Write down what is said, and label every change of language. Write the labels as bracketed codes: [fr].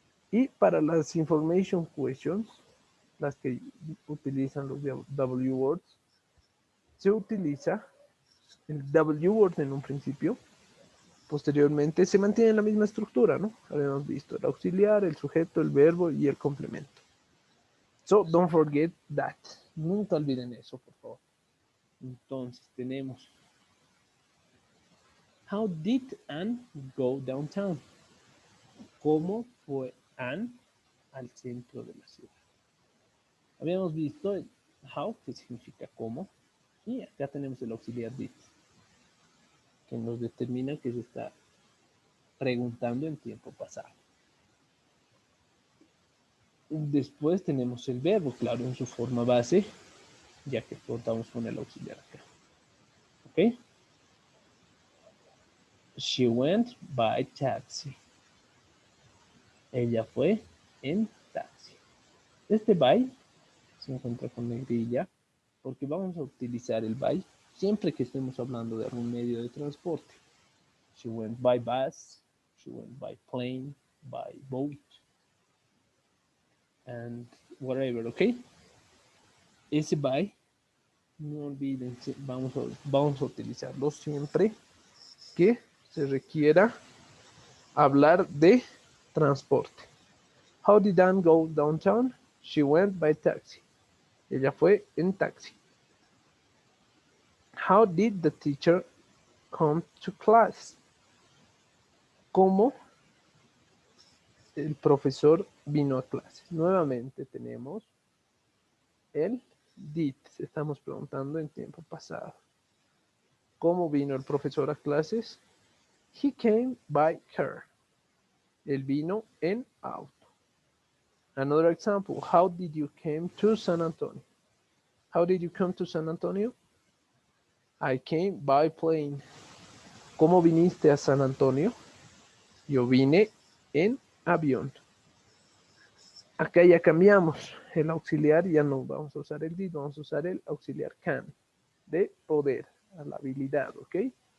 [es] Y para las information questions, las que utilizan los W words, se utiliza el W word en un principio. Posteriormente se mantiene la misma estructura, ¿no? Habíamos visto el auxiliar, el sujeto, el verbo y el complemento. [en] So, don't forget that. [es] Nunca olviden eso, por favor. Entonces, tenemos [en] How did Anne go downtown? [es] ¿Cómo fue Anne al centro de la ciudad? Habíamos visto el how, que significa cómo, y acá tenemos el auxiliar did, que nos determina que se está preguntando en tiempo pasado. Después tenemos el verbo, claro, en su forma base, ya que contamos con el auxiliar acá. ¿Ok? [en] She went by taxi. [es] Ella fue en taxi. Este by se encuentra con negrilla porque vamos a utilizar el by siempre que estemos hablando de algún medio de transporte. [en] She went by bus, she went by plane, by boat, and whatever, ¿ok? [es] Ese by, no olviden, vamos a utilizarlo siempre que se requiera hablar de transporte. [en] How did Anne go downtown? She went by taxi. [es] Ella fue en taxi. [en] How did the teacher come to class? [es] ¿Cómo el profesor vino a clase? Nuevamente tenemos el did. Estamos preguntando en tiempo pasado. ¿Cómo vino el profesor a clases? [en] He came by car. [es] Él vino en auto. [en] Another example. How did you come to San Antonio? How did you come to San Antonio? I came by plane. [es] ¿Cómo viniste a San Antonio? Yo vine en avión. Acá ya cambiamos el auxiliar, ya no vamos a usar el did, vamos a usar el auxiliar can, de poder, a la habilidad, ¿ok?